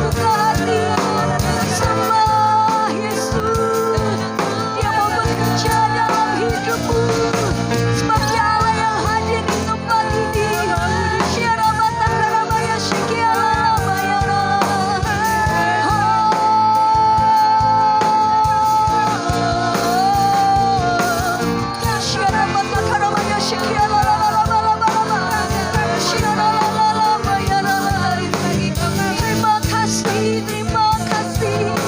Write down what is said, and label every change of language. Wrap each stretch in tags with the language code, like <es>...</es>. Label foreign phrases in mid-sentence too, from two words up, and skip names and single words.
<id>sembah Yesus. Dia mau bekerja dalam hidupmu sebagai Allah yang hadir di tempat ini. Syarabata karabaya syikiala bayara. Syarabata karabaya syikiala terima kasih, terima kasih.</id>